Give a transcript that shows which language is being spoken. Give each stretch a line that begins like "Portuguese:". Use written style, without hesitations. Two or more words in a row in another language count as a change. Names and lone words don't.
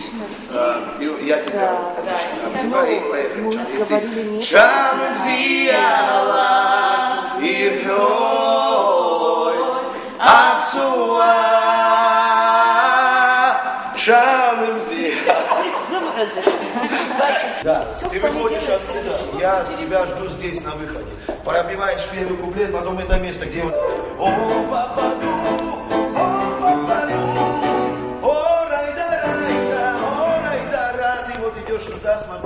Russian: Я тебя обнимаю и поехали.
Abkhazian: Чанум зияла ирхой апсуа чанум зияла.
Russian: Да, ты выходишь отсюда, я тебя жду здесь на выходе. Пробиваешь первый куплет, потом это место, где вот о пападу, о пападу. Идешь сюда, смотри.